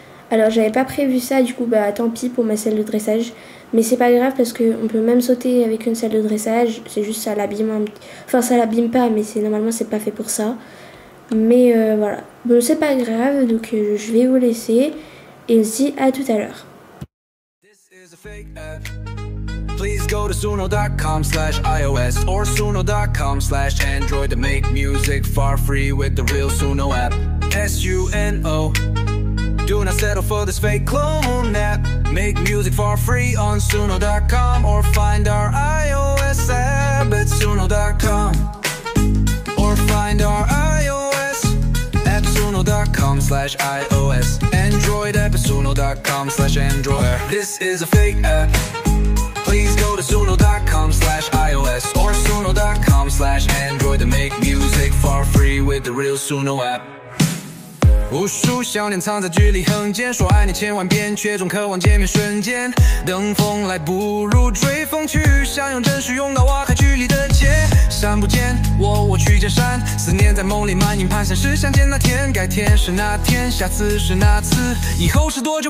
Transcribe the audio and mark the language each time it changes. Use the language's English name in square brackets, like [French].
[French] Alors j'avais pas prévu ça, du coup tant pis pour ma selle de dressage. Mais c'est pas grave parce qu'on peut même sauter avec une selle de dressage. C'est juste ça l'abîme enfin ça l'abîme pas, mais normalement c'est pas fait pour ça. Mais voilà, bon c'est pas grave, donc je vais vous laisser et on se dit à tout à l'heure. [English] Please go to suno.com/iOS or suno.com/Android to make music for free with the real Suno app. SUNO. Do not settle for this fake clone app. Make music for free on suno.com or find our iOS app at suno.com. Or find our iOS app suno.com/iOS. Android app at suno.com/Android. This is a fake app. Please go to suno.com/iOS or suno.com/Android to make music for free with the real Suno app. [Chinese] 无数想念藏在距离横间，说爱你千万遍，却总渴望见面瞬间。等风来，不如追风去，想用真实拥抱挖开距离的结。山不见我去见山，思念在梦里漫影，盼现实相见那天。改天是那天，下次是那次，以后是多久？